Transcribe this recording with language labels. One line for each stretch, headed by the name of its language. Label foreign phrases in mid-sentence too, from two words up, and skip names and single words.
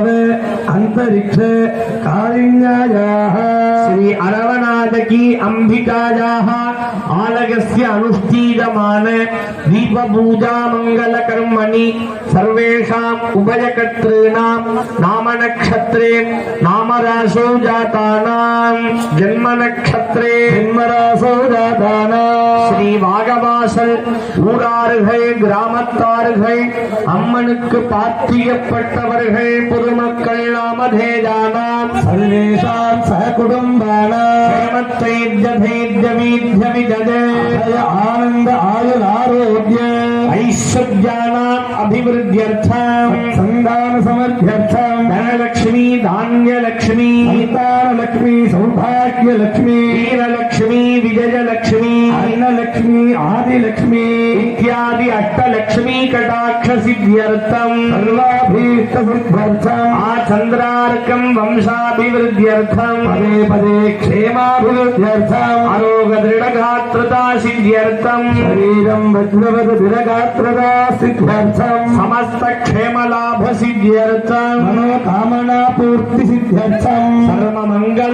Sanskrit: अंतरिक्ष कालिन्यायाः श्री अरवनाथकी अंबिकायाः आलगस्य अनुष्ठीयमान दीपपूजा मंगल कर्मणि सर्वेषाम् उभयकर्तॄणां नाम नक्षत्रे नामराशौ जातानां जन्म नक्षत्रे जन्मराशौ जातानां श्री वागवासल
Tamil: ஊரார்கள் கிராமத்தார்கள் அம்மனுக்கு பாத்தியப்பட்டவர்கள் பொதுமக்கள்
Sanskrit: नामधेयानाम् सर्वेषाम् सकुटुम्बानाम् आनन्द आयुः आरोग्य ऐश्वर्याणाम् अभिवृद्ध्यर्थम् सन्तान समृद्ध्यर्थम् धनलक्ष्मी धान्यलक्ष्मी सन्तानलक्ष्मी सौभाग्यलक्ष्मी वीरलक्ष्मी विजयलक्ष्मी अन्नलक्ष्मी आदिलक्ष्मी इत्यादि अष्टलक्ष्मी कटाक्ष सिद्ध्यर्थम सर्वाभीष्ट सिद्ध्यर्थम आचंद्रार्कम वंशाभिवृद्ध्यर्थम पदे पदे क्षेमाभिवृद्ध्यर्थम आरोग्य दृढ़गात्रता सिद्ध्यर्थम शरीरं वज्रवत दृढ़गात्रता सिद्ध्यर्थम समस्त क्षेम लाभ सिद्ध्यर्थम मनोकामना पूर्ति सिद्ध्यर्थम सर्व मंगल